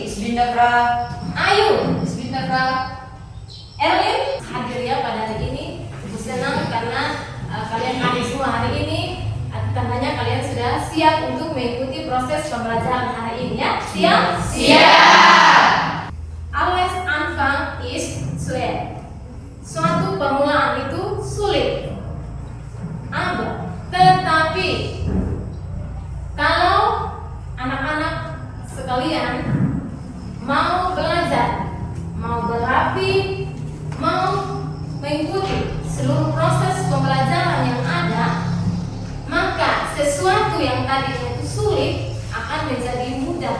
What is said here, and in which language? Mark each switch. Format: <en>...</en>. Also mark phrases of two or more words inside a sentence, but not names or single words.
<id>Bismillah, Frau. Ayu, Bismillah, Frau. Erwin hadir ya pada hari ini. Ibu senang karena kalian hadir semua hari ini. Tandanya kalian sudah siap untuk mengikuti proses pembelajaran hari ini ya. Siap? Siap.</id> <de>Alles Anfang ist schwer.</de> <id>Suatu permulaan itu sulit. Tetapi kalau anak-anak sekalian mau belajar, mau berapi, mau mengikuti seluruh proses pembelajaran yang ada, maka sesuatu yang tadinya itu sulit akan menjadi mudah.</id>